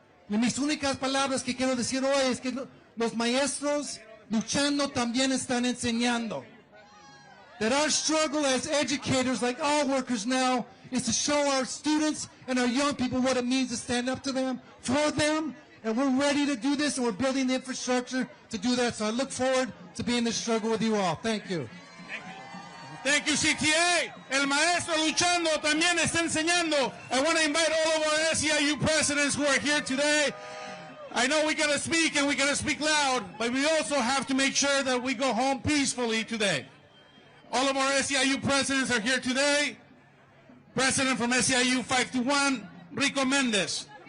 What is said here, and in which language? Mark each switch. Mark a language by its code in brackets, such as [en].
[es] Y mis únicas palabras que quiero decir hoy es que los maestros luchando también están enseñando. [en] That our struggle as educators, like all workers now, is to show our students and our young people what it means to stand up to them, for them, and we're ready to do this, and we're building the infrastructure to do that. So I look forward to being in this struggle with you all. Thank you. Thank you, CTA. [es] El maestro luchando también está enseñando. [en] I want to invite all of our SEIU presidents who are here today. I know we got to speak and we got to speak loud, but we also have to make sure that we go home peacefully today. All of our SEIU presidents are here today. President from SEIU 521, Rico Mendez.